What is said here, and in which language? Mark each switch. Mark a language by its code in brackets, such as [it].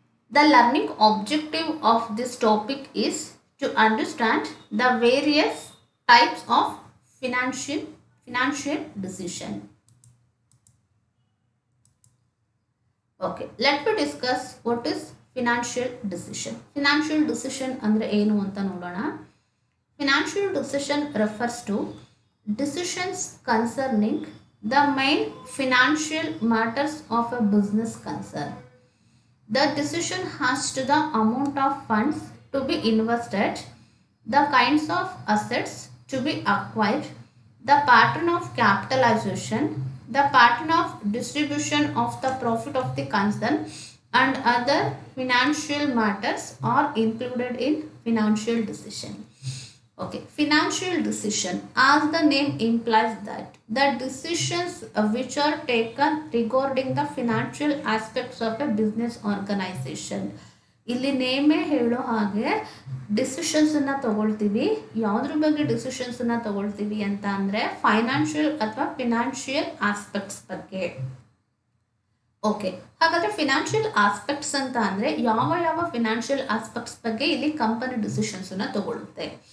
[en] The learning objective of this topic is to understand the various types of financial decision. Okay, let me discuss what is financial decision. Financial decision [kn] andre ಏನು ಅಂತ ನೋಡೋಣ. [en] Financial decision refers to decisions concerning the main financial matters of a business concern. The decision has to the amount of funds to be invested, the kinds of assets to be acquired, the pattern of capitalization, the pattern of distribution of the profit of the concern, and other financial matters are included in financial decision. Okay, financial decision, as the name implies, that the decisions which are taken regarding the financial aspects of a business organization. [kn] ಇಲ್ಲಿ ನೇಮೇ ಹೇಳೋ ಹಾಗೆ ಡಿಸಿಷನ್ಸನ್ನು ತಗೊಳ್ತೀವಿ. ಯಾವುದ್ರ ಬಗ್ಗೆ ಡಿಸಿಷನ್ಸನ್ನು ತಗೊಳ್ತೀವಿ ಅಂತ ಅಂದರೆ financial ಅಥವಾ ಫಿನಾನ್ಷಿಯಲ್ ಆಸ್ಪೆಕ್ಟ್ಸ್ ಬಗ್ಗೆ. ಓಕೆ, ಹಾಗಾದರೆ ಫಿನಾನ್ಷಿಯಲ್ ಆಸ್ಪೆಕ್ಟ್ಸ್ ಅಂತ ಅಂದರೆ ಯಾವ ಫಿನಾನ್ಷಿಯಲ್ ಆಸ್ಪೆಕ್ಟ್ಸ್ ಬಗ್ಗೆ ಇಲ್ಲಿ ಕಂಪನಿ ಡಿಸಿಷನ್ಸನ್ನು ತಗೊಳುತ್ತೆ.